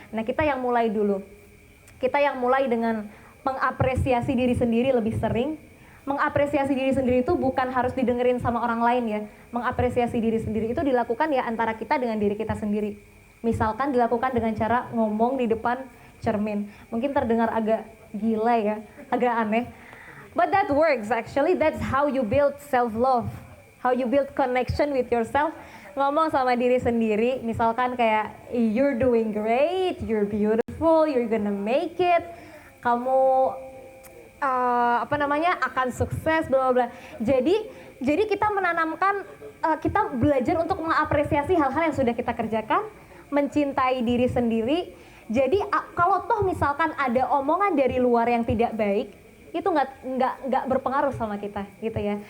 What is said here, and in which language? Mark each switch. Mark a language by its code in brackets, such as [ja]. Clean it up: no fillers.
[id] Nah kita yang mulai dulu, kita yang mulai dengan mengapresiasi diri sendiri lebih sering. Mengapresiasi diri sendiri itu bukan harus didengerin sama orang lain ya. Mengapresiasi diri sendiri itu dilakukan ya antara kita dengan diri kita sendiri. Misalkan dilakukan dengan cara ngomong di depan cermin. Mungkin terdengar agak gila ya, agak aneh. [en] But that works actually. That's how you build self-love. How you build connection with yourself. [id] Ngomong sama diri sendiri, misalkan kayak [en] you're doing great, you're beautiful, you're gonna make it. [id] Kamu akan sukses, bla bla bla. Jadi kita menanamkan, kita belajar untuk mengapresiasi hal-hal yang sudah kita kerjakan, mencintai diri sendiri. Jadi kalau toh misalkan ada omongan dari luar yang tidak baik, itu nggak berpengaruh sama kita, gitu ya.